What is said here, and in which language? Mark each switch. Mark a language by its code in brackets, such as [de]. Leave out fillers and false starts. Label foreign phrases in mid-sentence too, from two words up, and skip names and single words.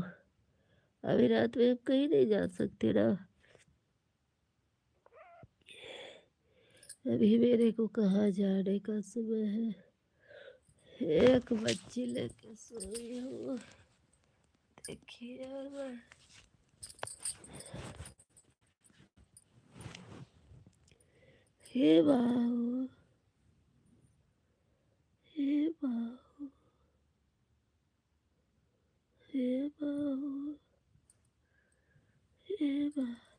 [hi] अभी रात में आप कहीं नहीं जा सकते ना। अभी मेरे को कहाँ जाने का समय है। एक बच्ची लेके सोई हूँ, देखिए यार मैं। हे बाबू हे बाबू हे बाबू हे बाबू